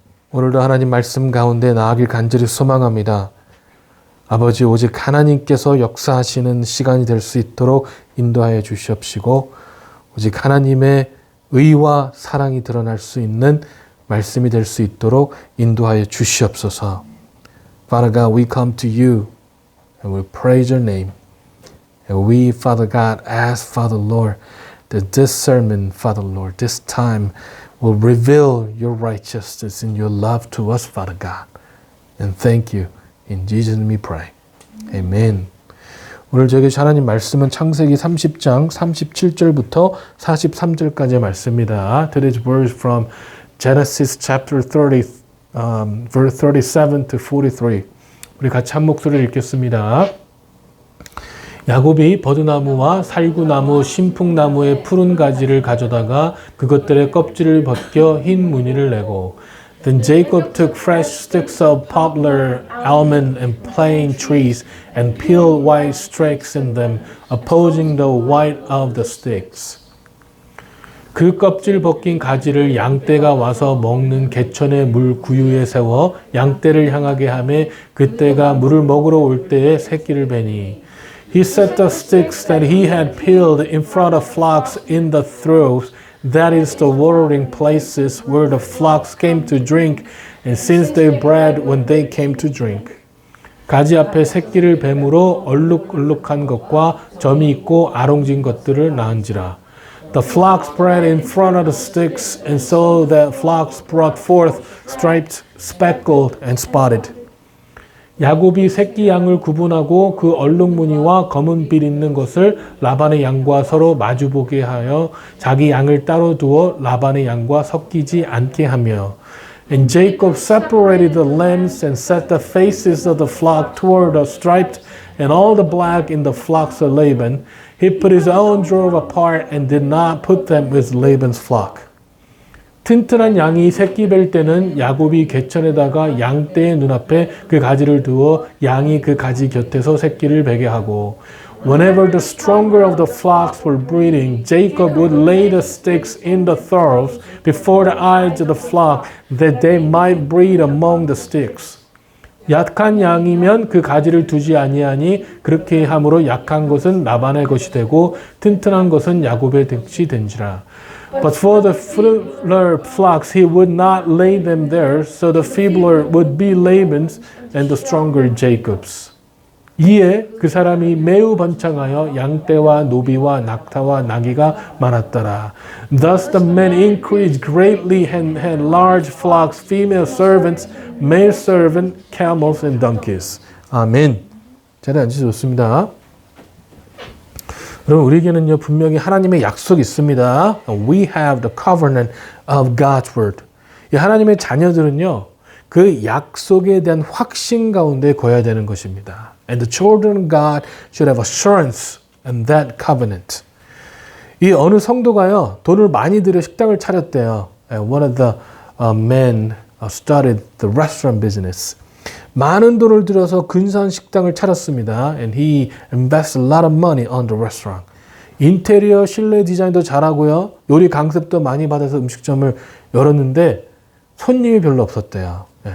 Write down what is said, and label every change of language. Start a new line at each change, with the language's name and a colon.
Korean: 오늘도 하나님 말씀 가운데 나아가길 간절히 소망합니다. 아버지, 오직 하나님께서 역사하시는 시간이 될 수 있도록 인도하여 주시옵시고, 오직 하나님의 의와 사랑이 드러날 수 있는 말씀이 될 수 있도록 인도하여 주시옵소서.
English: Father God, we come to you and we praise your name. And we, Father God, ask, Father Lord, that this sermon, Father Lord, this time will reveal your righteousness and your love to us, Father God. And thank you. In Jesus' name we pray. Amen.
Korean: 오늘 저에게 하나님 말씀은 창세기 30장 37절부터 43절까지의 말씀입니다.
English: Today's verse from Genesis chapter 30, verse 37 to 43.
Korean: 우리 같이 한 목소리를 읽겠습니다. 야곱이 버드나무와 살구나무, 신풍나무의 푸른 가지를 가져다가 그것들의 껍질을 벗겨 흰 무늬를 내고
English: Then Jacob took fresh sticks of poplar, almond, and plane trees and peeled white streaks in them, opposing the white of the sticks.
Korean: 그 껍질 벗긴 가지를 양떼가 와서 먹는 개천의 물 구유에 세워 양떼를 향하게 하며 그떼가 물을 먹으러 올 때에 새끼를 베니
English: He set the sticks that he had peeled in front of flocks in the troughs, that is the watering places where the flocks came to drink, and since they bred when they came to drink.
Korean: 가지 앞에 새끼를 뱀으로 얼룩얼룩한 것과 점이 있고 아롱진 것들을 낳은지라.
English: The flocks bred in front of the sticks, and so the flocks brought forth striped, speckled, and spotted.
Korean: 야곱이 새끼 양을 구분하고 그 얼룩무늬와 검은 빛 있는 것을 라반의 양과 서로 마주보게 하여 자기 양을 따로 두어 라반의 양과 섞이지 않게 하며
English: And Jacob separated the lambs and set the faces of the flock toward the striped and all the black in the flocks of Laban. He put his own drove apart and did not put them with Laban's flock.
Korean: 튼튼한 양이 새끼 뵐 때는 야곱이 개천에다가 양떼의 눈앞에 그 가지를 두어 양이 그 가지 곁에서 새끼를 베게 하고
English: Whenever the stronger of the flocks were breeding, Jacob would lay the sticks in the troughs before the eyes of the flock that they might breed among the sticks.
Korean: 약한 양이면 그 가지를 두지 아니하니 그렇게 함으로 약한 것은 라반의 것이 되고 튼튼한 것은 야곱의 것이 된지라.
English: But for the feebler flocks he would not lay them there, so the feebler would be Laban's and the stronger Jacob's.
Korean: 이에 그 사람이 매우 번창하여 양떼와 노비와 낙타와 나귀가 많았더라.
English: Thus the men increased greatly and had large flocks, female servants, male servant, camels and donkeys.
Korean: 아멘. 자리에 앉으셔도 좋습니다. 여러분, 우리에게는요 분명히 하나님의 약속이 있습니다.
English: We have the covenant of God's word.
Korean: 이 하나님의 자녀들은요 그 약속에 대한 확신 가운데 거해야 되는 것입니다.
English: And the children of God should have assurance in that covenant.
Korean: 이 어느 성도가요 돈을 많이 들여 식당을 차렸대요.
English: And one of the men started the restaurant business.
Korean: 많은 돈을 들여서 근사한 식당을 차렸습니다.
English: And he invested a lot of money on the restaurant.
Korean: 인테리어, 실내 디자인도 잘하고요. 요리 강습도 많이 받아서 음식점을 열었는데 손님이 별로 없었대요.